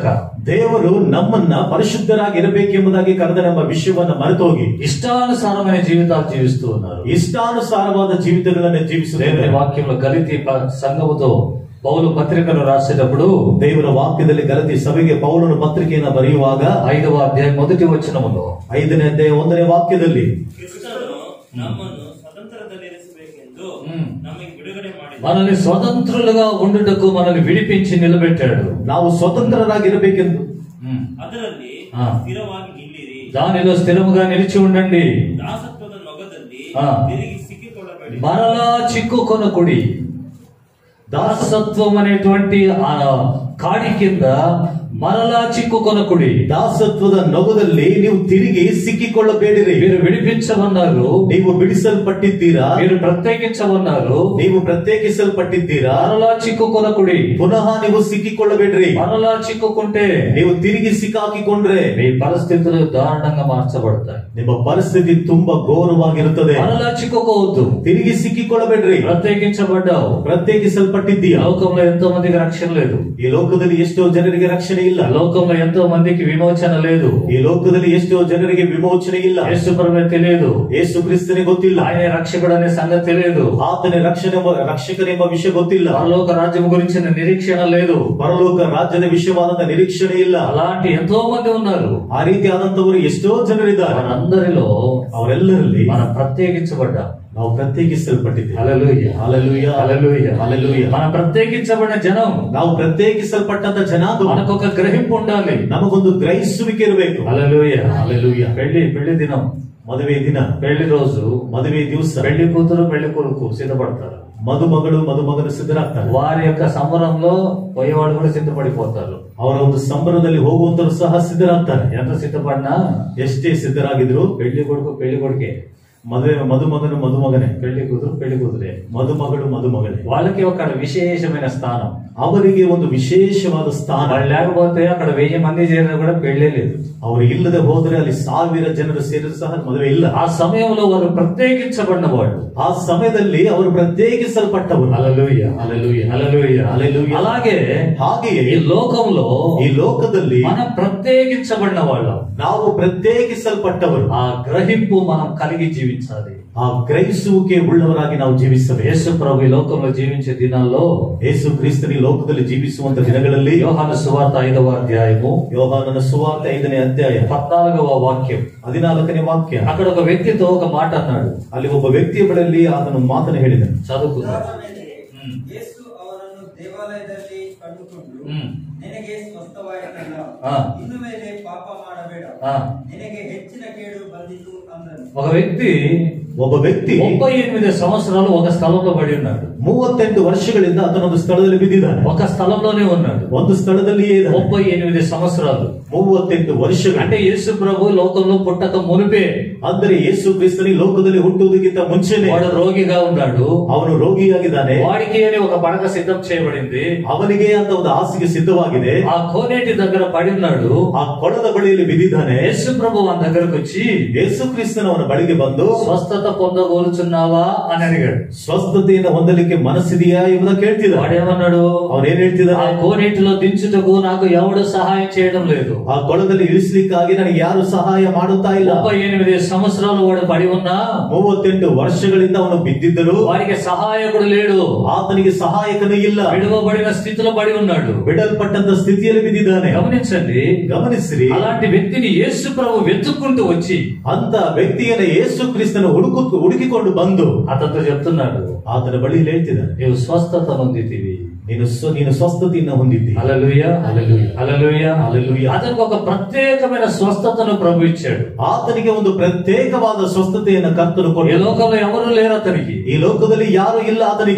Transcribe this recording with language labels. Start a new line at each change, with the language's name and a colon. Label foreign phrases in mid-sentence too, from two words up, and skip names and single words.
Kannada: ದೇವರು ನಮ್ಮನ್ನ ಪರಿಶುದ್ಧರಾಗಿರಬೇಕೆಂಬುದಾಗಿ ಕರೆದನೆಂಬ ವಿಷಯವನ್ನ ಮರೆತೋಗಿ
Telugu: ఇష్టానుసారమైన జీవితాలు జీవిస్తూ ఉన్నారు.
Kannada: ಇಷ್ಟಾನುಸಾರವಾದ ಜೀವಿತಗಳನ್ನ
Telugu: దేవుని
Kannada: ಜೀವಿಸುತ್ತೇವೆ.
Telugu: వాక్యంలో గలితీ సంఘముతో పౌలు పత్రికను రాసేటప్పుడు
Kannada: ದೇವರ ವಾಕ್ಯದಲ್ಲಿ ಗಲತಿ ಸಭೆಗೆ ಪೌಲನು ಪತ್ರಿಕೆಯನ್ನು ಬರೆಯುವಾಗ
Telugu: 5వ అధ్యాయం 1వ వచనములో
Kannada: 5ನೇ ಅಧ್ಯಾಯ 1ನೇ ವಾಕ್ಯದಲ್ಲಿ ಕ್ರಿಸ್ತನು ನಮ್ಮನ್ನು ಸ್ವತಂತ್ರದಲ್ಲಿರಿಸಬೇಕೆಂದು ನಮಗೆ ಬಿಡುಗಡೆ ಮಾಡಿದ
Telugu: మనల్ని స్వతంత్రులుగా ఉండుటకు మనల్ని విడిపించి నిలబెట్టాడు.
Kannada: ನಾವು ಸ್ವತಂತ್ರರಾಗಿರಬೇಕೆಂದು ಅದರಲ್ಲಿ ಆ. ಸ್ಥಿರವಾಗಿ ನಿಲ್ಲಿರಿ.
Telugu: దానిలో స్థిరముగా నిలిచి ఉండండి.
Kannada: ದಾಸತ್ವದ ನೊಗದಲ್ಲಿ ಆ. ತಿರುಗಿ ಸಿಕ್ಕಿಕೊಳ್ಳಬೇಡಿ.
Telugu: మరలా చిక్కుకొనకుడి. దాసత్వం అనేటువంటి ఆ కాడి కింద మరలా చిక్కుకొనకుడి.
Kannada: ದಾಸತ್ವದ ನೊಗದಲ್ಲಿ ನೀವು ತಿರುಗಿ ಸಿಕ್ಕಿಕೊಳ್ಳಬೇಡಿರಿ.
Telugu: మీరు విడిపించమన్నారు,
Kannada: ನೀವು ಬಿಡಿಸಲ್ಪಟ್ಟಿದ್ದೀರಾ,
Telugu: మీరు ప్రత్యేకించమన్నారు,
Kannada: ನೀವು ಪ್ರತ್ಯೇಕಿಸಲ್ಪಟ್ಟಿದ್ದೀರಾ.
Telugu: మరలా చిక్కుకొనకుడి.
Kannada: ಪುನಃ ನೀವು ಸಿಕ್ಕಿಕೊಳ್ಳಬೇಡ್ರಿ.
Telugu: మరలా చిక్కుకుంటే
Kannada: ನೀವು ತಿರುಗಿ ಸಿಕ್ಕಾಕಿಕೊಂಡ್ರೆ
Telugu: మీ పరిస్థితులు దారుణంగా మార్చబడతాయి.
Kannada: ನಿಮ್ಮ ಪರಿಸ್ಥಿತಿ ತುಂಬಾ ಘೋರವಾಗಿರುತ್ತದೆ.
Telugu: మరలా చిక్కుకోవద్దు.
Kannada: ತಿರುಗಿ ಸಿಕ್ಕಿಕೊಳ್ಳಬೇಡ್ರಿ.
Telugu: ప్రత్యేకించబడ్డావు.
Kannada: ಪ್ರತ್ಯೇಕಿಸಲ್ಪಟ್ಟಿದ್ದೀಯಾ.
Telugu: లోకంలో ఎంతో మందికి రక్షణ లేదు.
Kannada: ಈ ಲೋಕದಲ್ಲಿ ಎಷ್ಟೋ ಜನರಿಗೆ ರಕ್ಷಣೆ ಇಲ್ಲ.
Telugu: లోకంలో ఎంతో మందికి విమోచన లేదు.
Kannada: ಈ ಲೋಕದಲ್ಲಿ ಎಷ್ಟೋ ಜನರಿಗೆ ವಿಮೋಚನೆ ಇಲ್ಲ.
Telugu: యేసు ప్రభువే తెలియదు.
Kannada: ಯೇಸು ಕ್ರಿಸ್ತನೇ ಗೊತ್ತಿಲ್ಲ.
Telugu: ఆయన రక్షకుడు అనే సంగతి తెలియదు.
Kannada: ಆತನೇ ರಕ್ಷಕನೆಂಬ ವಿಷಯ ಗೊತ್ತಿಲ್ಲ.
Telugu: పరలోక రాజ్యం గురించిన నిరీక్షణ లేదు.
Kannada: ಪರಲೋಕ ರಾಜ್ಯದ ವಿಷಯವಾದಂತ ನಿರೀಕ್ಷಣೆ ಇಲ್ಲ.
Telugu: అలాంటి ఎంతో మంది ఉన్నారు.
Kannada: ಆ ರೀತಿಯಾದಂತವರು ಎಷ್ಟೋ ಜನರಿದ್ದಾರೆ.
Telugu: వారందరిలో
Kannada: ಅವರೆಲ್ಲರಲ್ಲಿ
Telugu: మనం ప్రత్యేకించబడ్డాం.
Kannada: ನಾವು ಪ್ರತ್ಯೇಕಿಸಲ್ಪಟ್ಟಿದ್ದೇವೆ.
Telugu: హల్లెలూయా, హల్లెలూయా, హల్లెలూయా, హల్లెలూయా. మనం ప్రత్యేకించబడిన జనం.
Kannada: ನಾವು ಪ್ರತ್ಯೇಕಿಸಲ್ಪಟ್ಟಂತ ಜನಾಂಗ.
Telugu: మనకు ఒక గ్రహింపు ఉండాలి.
Kannada: ನಮಗೊಂದು ಗ್ರಹಿಸುವಿಕೆ ಇರಬೇಕು.
Telugu: హల్లెలూయా, హల్లెలూయా. పెళ్లి దినం,
Kannada: ಮದುವೆ ದಿನ,
Telugu: పెళ్లి రోజు,
Kannada: ಮದುವೆ ದಿವಸ
Telugu: పెళ్లి కూతురు పెళ్లి కొడుకు సిద్ధపడతారు.
Kannada: ಮದುಮಗಳು ಮದುಮಗನು ಸಿದ್ಧರಾಗ್ತಾರೆ.
Telugu: వారి యొక్క సంబరంలో పోయేవాడు కూడా సిద్ధపడిపోతారు.
Kannada: ಅವರ ಒಂದು ಸಂಬರದಲ್ಲಿ ಹೋಗುವಂತರು ಸಹ ಸಿದ್ಧರಾಗ್ತಾರೆ.
Telugu: ఎంత సిద్ధపడినా
Kannada: ಎಷ್ಟೇ ಸಿದ್ಧರಾಗಿದ್ರು
Telugu: పెళ్లి కొడుకు పెళ్లి కొడుకే,
Kannada: ಮದುವೆ ಮದುಮಗನು ಮದುಮಗನೇ,
Telugu: పెళ్లి కూతురు పెళ్లి కూతురే.
Kannada: ಮದುಮಗಳು ಮದುಮಗನೇ.
Telugu: వాళ్ళకి ఒక విశేషమైన స్థానం.
Kannada: ಅವರಿಗೆ ಒಂದು ವಿಶೇಷವಾದ ಸ್ಥಾನ.
Telugu: వాళ్ళు లేకపోతే అక్కడ 1000 మంది చేరినా కూడా పెళ్లే లేదు.
Kannada: ಅವರು ಇಲ್ಲದೆ ಹೋದರೆ ಅಲ್ಲಿ 1000 ಜನರು ಸೇರಿದ್ರು ಸಹ ಮದುವೆ ಇಲ್ಲ.
Telugu: ఆ సమయంలో వారు ప్రత్యేకించబడిన వాళ్ళు.
Kannada: ಆ ಸಮಯದಲ್ಲಿ ಅವರು ಪ್ರತ್ಯೇಕಿಸಲ್ಪಟ್ಟವರು.
Telugu: హల్లెలూయా, హల్లెలూయా, హల్లెలూయా, హల్లెలూయా. అలాగే
Kannada: ಹಾಗೆಯೇ
Telugu: ఈ లోకంలో
Kannada: ಈ ಲೋಕದಲ್ಲಿ
Telugu: మనం ప్రత్యేకించబడిన వాళ్ళం.
Kannada: ನಾವು ಪ್ರತ್ಯೇಕಿಸಲ್ಪಟ್ಟವರು.
Telugu: ఆ గ్రహింపు మనం కలిగి జీవించాలి.
Kannada: ಆ ಗ್ರಹಿಸುವಿಕೆ ಉಳ್ಳವರಾಗಿ ನಾವು ಜೀವಿಸಬೇಕು.
Telugu: యేసు ప్రభు ఈ లోకంలో జీవించే దినాల్లో
Kannada: ಯೇಸು ಕ್ರಿಸ್ತನ ಈ ಲೋಕದಲ್ಲಿ ಜೀವಿಸುವಂತ ದಿನಗಳಲ್ಲಿ
Telugu: యోహాను సువార్త 5వ అధ్యాయము
Kannada: ಯೋಹಾನನ ಸುವಾರ್ತೆ 5ನೇ ಅಧ್ಯಾಯ
Telugu: 14వ వాక్యం.
Kannada: 14ನೇ ವಾಕ್ಯ.
Telugu: అక్కడ ఒక వ్యక్తితో ఒక మాట అన్నాడు.
Kannada: ಅಲ್ಲಿ ಒಬ್ಬ ವ್ಯಕ್ತಿಯ ಬಳಿಯಲ್ಲಿ ಆತನು ಮಾತನ್ನು ಹೇಳಿದನು.
Telugu: చదువుకుందాం.
Kannada: ಅದಾದ ಮೇಲೆ ಯೇಸು ಅವನನ್ನು ದೇವಾಲಯದಲ್ಲಿ ಕಂಡುಕೊಂಡು ನಿನಗೆ ಸ್ವಸ್ಥವಾಯಿತಲ್ಲ, ಆ. ಇನ್ನು ಮೇಲೆ ಪಾಪ ಮಾಡಬೇಡ, ఆ. ನಿನಗೆ ಹೆಚ್ಚಿನ ಕೇಡು ಬಂದಿತು ಅಂದನು.
Telugu: ఒక వ్యక్తి
Kannada: ಒಬ್ಬ ವ್ಯಕ್ತಿ
Telugu: 38 సంవత్సరాలు ఒక స్థలంలో పడి ఉన్నాడు.
Kannada: 38 ವರ್ಷಗಳಿಂದ ಆತನೊಂದು ಸ್ಥಳದಲ್ಲಿ ಬಿದ್ದಿದ್ದಾನೆ.
Telugu: ఒక స్థలంలోనే ఉన్నాడు.
Kannada: ಒಂದು ಸ್ಥಳದಲ್ಲಿಯೇ ಇದ್ದಾನೆ.
Telugu: 38 సంవత్సరాలు
Kannada: 38 ವರ್ಷಗಳು.
Telugu: అంటే యేసు ప్రభు లోకంలో పుట్టక మునిపే,
Kannada: ಅಂದರೆ ಯೇಸು ಕ್ರಿಸ್ತನಿ ಲೋಕದಲ್ಲಿ ಹುಟ್ಟುವುದಕ್ಕಿಂತ ಮುಂಚೆನೆ
Telugu: వాడు రోగిగా ఉన్నాడు.
Kannada: ಅವನು ರೋಗಿಯಾಗಿದ್ದಾನೆ.
Telugu: వాడికి అని ఒక పడక సిద్ధం చేయబడింది.
Kannada: ಅವನಿಗೆ ಅಂತ ಒಂದು ಹಾಸಿಗೆ ಸಿದ್ಧವಾಗಿದೆ.
Telugu: ఆ కోనేటి దగ్గర పడి ఉన్నాడు.
Kannada: ಆ ಕೊಳದ ಬಳಿಯಲ್ಲಿ ಬಿದ್ದಿದ್ದಾನೆ.
Telugu: యేసు ప్రభు మన దగ్గరకు వచ్చి
Kannada: ಯೇಸು ಕ್ರಿಸ್ತನವನ ಬಳಿಗೆ ಬಂದು
Telugu: స్వస్థత పొందగోరుచున్నావా అని అడిగాడు.
Kannada: ಸ್ವಸ್ಥತೆಯನ್ನು ಹೊಂದಲಿಕ್ಕೆ ಮನಸ್ಸಿದೆಯಾ ಎಂಬುದನ್ನು ಕೇಳ್ತಿದ್ದ.
Telugu: వాడేమన్నాడు?
Kannada: ಅವನೇನ್ ಹೇಳ್ತಿದ್ದಾನೆ?
Telugu: ఆ కోనేటిలో దించుటకు నాకు ఎవడు సహాయం చేయడం లేదు.
Kannada: ಆ ಕೊಳದಲ್ಲಿ ಇಳಿಸ್ಲಿಕ್ಕಾಗಿ ನನಗೆ ಯಾರು ಸಹಾಯ ಮಾಡುತ್ತಾ ಇಲ್ಲ.
Telugu: 38 సంవత్సరాలు వాడు పడి ఉన్నా
Kannada: 38 ವರ್ಷಗಳಿಂದ ಅವನು ಬಿದ್ದಿದ್ದರು.
Telugu: వారికి సహాయకుడు లేడు.
Kannada: ಆತನಿಗೆ ಸಹಾಯಕನೂ ಇಲ್ಲ.
Telugu: విడువబడిన స్థితిలో పడి ఉన్నాడు.
Kannada: ಬಿಡಲ್ಪಟ್ಟಂತ ಸ್ಥಿತಿಯಲ್ಲಿ ಬಿದ್ದಿದ್ದಾನೆ.
Telugu: గమనించండి,
Kannada: ಗಮನಿಸ್ರಿ.
Telugu: అలాంటి వ్యక్తిని యేసు ప్రభు వెతుక్కుంటూ వచ్చి
Kannada: ಅಂತ ವ್ಯಕ್ತಿಯನ್ನು ಯೇಸು ಕ್ರಿಸ್ತನ ಹುಡುಕಿಕೊಂಡು ಬಂದು
Telugu: అతనితో చెప్తున్నాడు,
Kannada: ಆತನ ಬಳಿ ಹೇಳ್ತಿದ್ದಾನೆ,
Telugu: నీవు స్వస్థత పొందితివి,
Kannada: ನೀನು ಸ್ವಸ್ಥತೆಯನ್ನು ಹೊಂದಿದ್ದಿ.
Telugu: హల్లెలూయా, హల్లెలూయా, హల్లెలూయా, హల్లెలూయా. అతనికి ఒక ప్రత్యేకమైన స్వస్థతను ప్రభు ఇచ్చాడు.
Kannada: ಆತನಿಗೆ ಒಂದು ಪ್ರತ್ಯೇಕವಾದ ಸ್ವಸ್ಥತೆಯನ್ನು ಕರ್ತನು
Telugu: ఈ
Kannada: ಕೊಟ್ಟನು.
Telugu: లోకంలో ఎవరు లేరు అతనికి.
Kannada: ಈ ಲೋಕದಲ್ಲಿ ಯಾರು ಇಲ್ಲ ಆತನಿಗೆ.